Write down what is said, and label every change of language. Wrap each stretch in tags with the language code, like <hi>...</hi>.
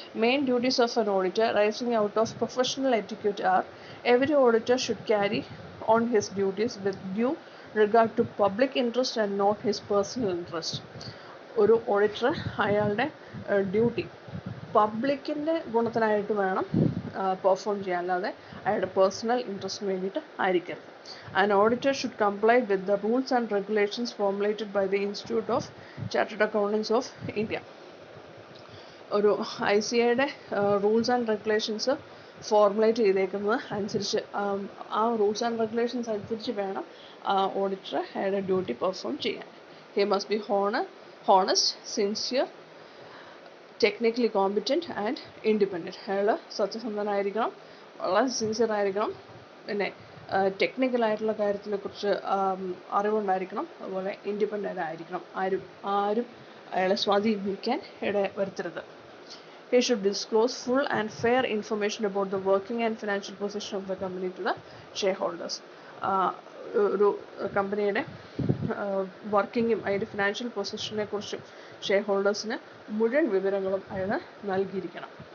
<en>Main duties of an auditor rising out of professional educate are every auditor should carry on his duties with due regard to public interest and not his personal interest.</en> <ml>ഒരു auditor അയാളുടെ duty പബ്ലിക്കിൻ്റെ ഗുണത്തിനായിട്ട് വേണം perform ചെയ്യാൻ, അല്ലാതെ അയാളുടെ personal ഇൻട്രസ്റ്റിന് വേണ്ടിയിട്ട് ആയിരിക്കരുത്.</ml> <en>An auditor should comply with the rules and regulations formulated by the Institute of Chartered Accountants of India.</en> <ml>ഒരു ICAയുടെ rules and regulations formulate ചെയ്തേക്കുന്നത് അനുസരിച്ച് ആ റൂൾസ് ആൻഡ് റെഗുലേഷൻസ് അനുസരിച്ച് വേണം ഓഡിറ്റർ അയാളുടെ ഡ്യൂട്ടി പെർഫോം ചെയ്യാൻ.</ml> <en>He must be honest, sincere, technically competent and independent.</en> <ml>അയാൾ സത്യസന്ധനായിരിക്കണം, വളരെ സിൻസിയർ ആയിരിക്കണം, പിന്നെ ടെക്നിക്കലായിട്ടുള്ള കാര്യത്തിനെക്കുറിച്ച് അറിവുണ്ടായിരിക്കണം, അതുപോലെ ഇൻഡിപെൻഡൻ്റ് ആയിരിക്കണം. ആരും അയാളെ സ്വാധീനിക്കാൻ ഇട വരുത്തരുത്.</ml> <en>He should disclose full and fair information about the working and financial position of the company to the shareholders.</en> <ml>ഒരു കമ്പനിയുടെ വർക്കിങ്ങും അതിൻ്റെ ഫിനാൻഷ്യൽ പൊസിഷനെ കുറിച്ചും ഷെയർ ഹോൾഡേഴ്സിന് മുഴുവൻ വിവരങ്ങളും അയാൾ നൽകിയിരിക്കണം.</ml>